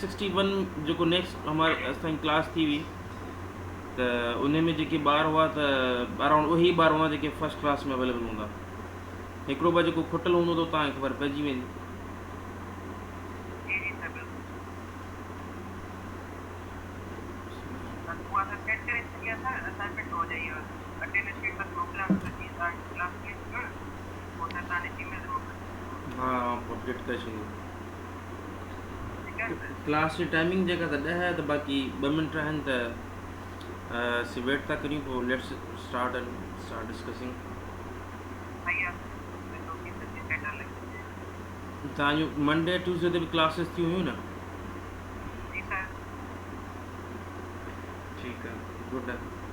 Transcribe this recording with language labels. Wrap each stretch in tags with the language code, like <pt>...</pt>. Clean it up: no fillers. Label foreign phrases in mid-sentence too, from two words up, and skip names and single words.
<sd>61 जो नेक्स्ट हमारे असां क्लास थी हुई तो उन में जेके ॿार हुआ तो अराउंड वही ॿार हुआ जेके</sd> <en>first class</en> <sd>में अवेलेबल हूंदा। हिकिड़ो ॿ जेको खुटल हूंदो तो तव्हांखे ख़बर पइजी वेंदी। हाँ अपडेट करे छॾियो। क्लास की टाइमिंग जेका त 10 है, तो बाकी 2 मिनट आहिनि त वेट था करियूं, पोइ</sd> <en>let's start discussing.</en> <sd>तव्हांजो</sd> <en>Monday Tuesday</en> <sd>ते भी क्लासेस थी हुयूं न?</sd> <hi>ठीक है, गुड है।</hi>